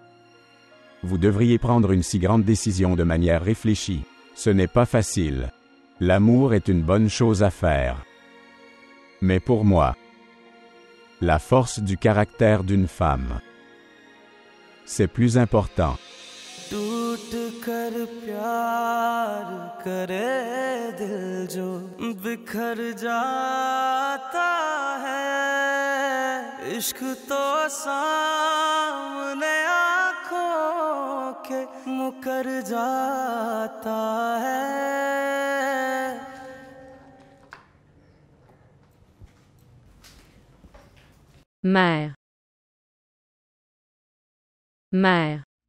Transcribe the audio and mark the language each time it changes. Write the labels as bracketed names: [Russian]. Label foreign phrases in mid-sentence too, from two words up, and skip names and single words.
[French] Vous devriez prendre une si grande décision de manière réfléchie. Ce n'est pas facile. L'amour est une bonne chose à faire. Mais pour moi, la force du caractère d'une femme, c'est plus important. [Hindi] टूट कर प्यार करे दिल जो बिखर जाता है इश्क तो सामने आँखों के मुकर जाता है [French] Mère. Mère.